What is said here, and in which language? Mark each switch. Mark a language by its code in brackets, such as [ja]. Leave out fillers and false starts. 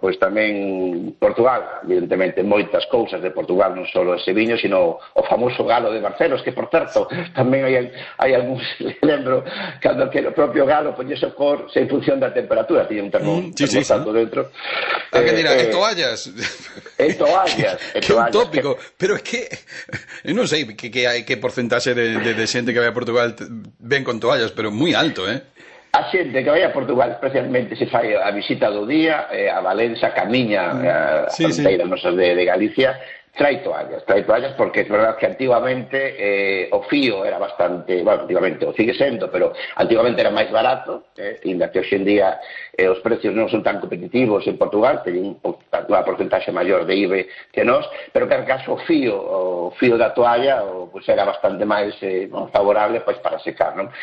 [gl] Pois tamén Portugal, evidentemente, moitas cousas de Portugal, non só ese viño, sino o famoso galo de Barcelos, que, por certo, tamén hai algúns, lembro, cando que o propio galo poñese o cor en función da temperatura, tiñe un termostato dentro. A que dirá, que toallas? E toallas. que [es] un tópico, pero es que no sé qué porcentaje de gente que vaya a Portugal ven con toallas, pero muy alto, ¿eh? [gl] A xente que vai a Portugal, especialmente se fai a visita do día, a Valença, Camiña, a fronteira nosa de Galicia, trae toallas porque é verdad que antiguamente o fío era bastante, bueno, antiguamente o sigue sendo, pero antiguamente era máis barato, inda que hoxe en día os precios non son tan competitivos en Portugal, teñen unha porcentaxe maior de IVE que nós, pero que en caso o fío da toalla pues era bastante máis favorable pues, para secar, non?